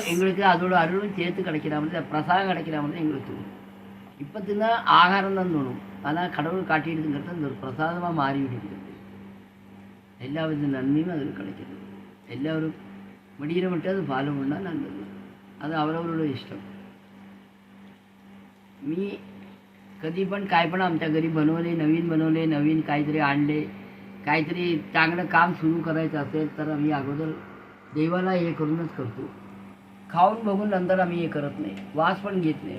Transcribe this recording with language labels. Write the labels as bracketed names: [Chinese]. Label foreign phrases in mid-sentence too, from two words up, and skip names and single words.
[Tamil] எங்களுக்கு அதோட அருளும் சேர்த்து கிடைக்கிற மாதிரி, பிரசாதம் கிடைக்கிற மாதிரி எங்களுக்கு தோணும். இப்போ தின்னா ஆகாரம் தான் தோணும், ஆனால் கடவுள் காட்டிடுதுங்கிறது அந்த ஒரு பிரசாதமாக மாறிவிடுகிறது. எல்லா வித நன்மையும் அதில் கிடைக்கிறது. எல்லோரும் முடிகிற மட்டும் அது ஃபாலோ பண்ணால் நல்லது. அது அவரவரோட इष्टम. [Marathi] मी कधी पण काय पण आमच्या घरी बनवले, नवीन काहीतरी आणले, काहीतरी चांगलं काम सुरू करायचं असेल तर आम्ही अगोदर देवाला हे करूनच करतो. खाऊन बघून नंतर आम्ही हे करत नाही, वास पण घेत नाही.